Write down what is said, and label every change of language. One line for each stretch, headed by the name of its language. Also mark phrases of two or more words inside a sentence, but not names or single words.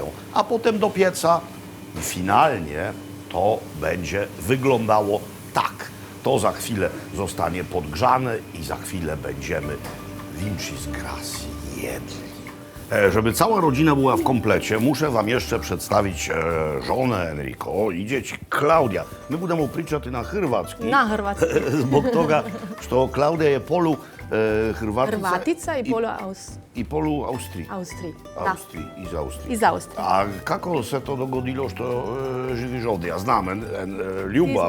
Polish: A potem do pieca i finalnie to będzie wyglądało tak. To za chwilę zostanie podgrzane i za chwilę będziemy vincis grassi jedli. Żeby cała rodzina była w komplecie, muszę wam jeszcze przedstawić żonę Enrico i dzieci Klaudia.
Croatian: My budemo pričati na hrvatski. Na hrvatski. Zbog toga što Klaudija je polu Hrvatica, Hrvatica i polu i polu Austriji. Austriji. Da. Austriji, iz Austrije. Iz Austrije. A kako se to dogodilo što živiš ovdje? Ja znam, ljubav.